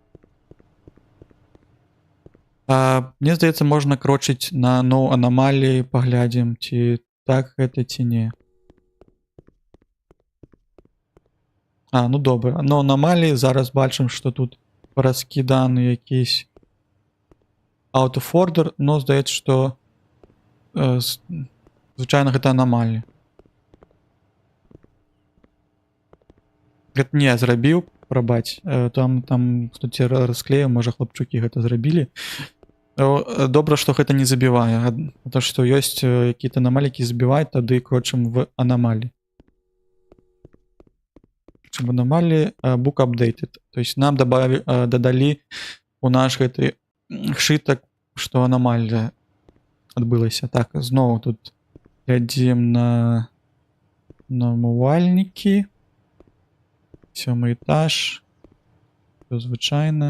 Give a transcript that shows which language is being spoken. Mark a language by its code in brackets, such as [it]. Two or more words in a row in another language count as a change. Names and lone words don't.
[be] Мне здаецца, можна крочыць на анамаліі, паглядзім, ці так гэта, ці не. Ну добра. Анамаліі, зараз бачым, што тут раскіданы якісь [en] out of order, [be] но здаецца, што звычайна гэта анамаліі. Гэта не я зрабіў, прабач. Там хтось расклеіў, можа хлопчукі гэта зрабілі. Добра, што гэта не забівае. То, што ёсць якія-то анамаліі, які забіваюць, тады крочым в анамаліі. Чым анамаліі [en] book updated. [ru] То есть [be] нам дадалі у наш гэты шытак, што анамалія адбылася. Так, зноў тут глядзім на намывальнікі. 7-й этаж. Всё звычайна.